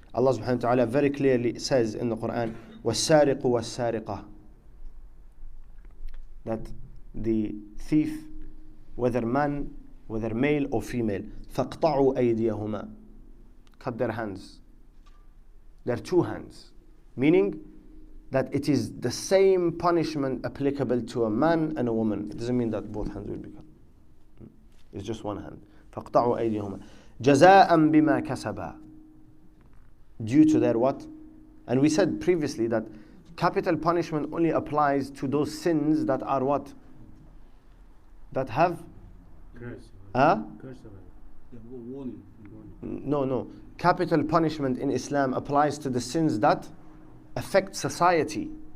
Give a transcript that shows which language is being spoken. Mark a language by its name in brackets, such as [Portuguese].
[English] Allah subhanahu wa ta'ala very clearly says in the Quran, [Arabic] وَالسَّارِقُ وَالسَّارِقَةُ, [English] that the thief, whether man, whether male or female, [Arabic] فَاقْطَعُوا أَيْدِيَهُمَا, [English] cut their hands. Their two hands. Meaning that it is the same punishment applicable to a man and a woman. It doesn't mean that both hands will be cut. It's just one hand. [Arabic] فَاقْطَعُوا أَيْدِيَهُمَا جَزَاءً بِمَا كَسَبَا, [English] due to their what? And we said previously that capital punishment only applies to those sins that are what? That have? No. Capital punishment in Islam applies to the sins that affect society.